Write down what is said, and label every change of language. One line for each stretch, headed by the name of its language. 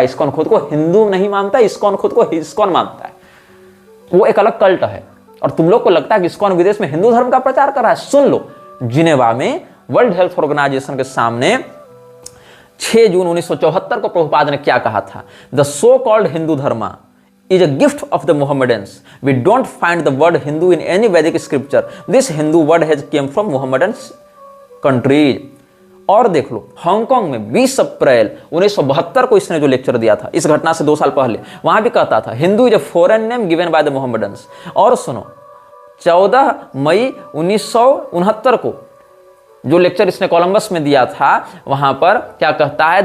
Hindi: ISKCON खुद को हिंदू नहीं मानता, इस्कॉन खुद को इस्कॉन मानता है। वो एक अलग कल्ट है। और तुम लोग को लगता है कि इस्कॉन विदेश में हिंदू धर्म का प्रचार कर रहा है। सुन लो, जिनेवा में वर्ल्ड हेल्थ ऑर्गेनाइजेशन के सामने 6 जून 1974 को प्रभुपाद ने क्या कहा था?
English: The so called Hindu dharma is a gift of the Mohammedans. We don't find the word Hindu in any Vedic scripture. This Hindu word has came from Mohammedan countries.
Hindi: और देख लो, Hong Kong में 20 अप्रैल 1972 को इसने जो लेक्चर दिया था, इस घटना से 2 साल पहले, वहां भी कहता था
English: Hindu is a foreign name given by the Mohammedans.
Hindi: और सुनो, 14 मई 1969 को जो लेक्चर इसने कोलंबस में दिया था, वहां पर क्या कहता है?